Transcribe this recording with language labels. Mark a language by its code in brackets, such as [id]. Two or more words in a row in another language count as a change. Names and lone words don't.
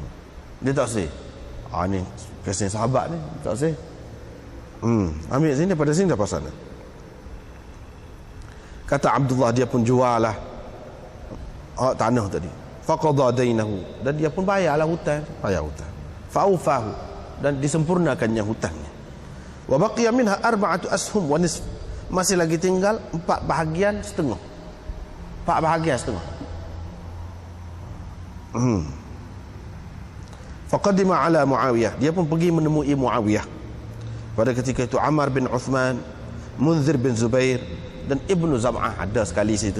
[ms] Dia tak say, ni kesan sahabat ni, tak say, ambil sini, daripada sini daripada sana. Kata Abdullah, dia pun jual lah tanah tadi. [ar] فقضى دينه, [ms] dan dia pun bayarlah hutang, fa'aufahu, dan disempurnakannya hutangnya. [ar] وبقي منها 4 أسهم ونصف. [ms] Masih lagi tinggal 4 bahagian setengah. 4 bahagian setengah. [ar] فقدم على [ms] Muawiyah. Dia pun pergi menemui Muawiyah. Pada ketika itu Ammar bin Uthman, Munzir bin Zubair dan Ibnu Zam'ah ada sekali situ.